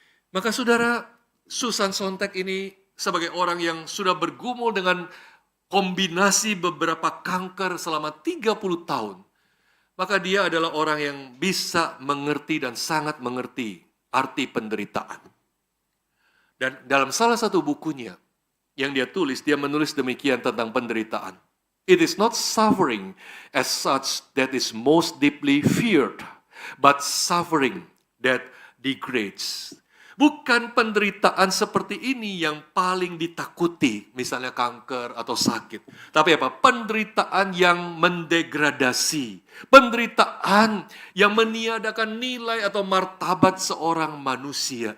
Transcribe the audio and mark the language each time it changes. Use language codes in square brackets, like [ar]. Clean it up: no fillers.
[id] Maka saudara, Susan Sontag ini sebagai orang yang sudah bergumul dengan kombinasi beberapa kanker selama 30 tahun, maka dia adalah orang yang bisa mengerti dan sangat mengerti arti penderitaan. Dan dalam salah satu bukunya yang dia tulis, dia menulis demikian tentang penderitaan. [en] It is not suffering as such that is most deeply feared, but suffering that degrades. [id] Bukan penderitaan seperti ini yang paling ditakuti, misalnya kanker atau sakit. Tapi apa? Penderitaan yang mendegradasi. Penderitaan yang meniadakan nilai atau martabat seorang manusia.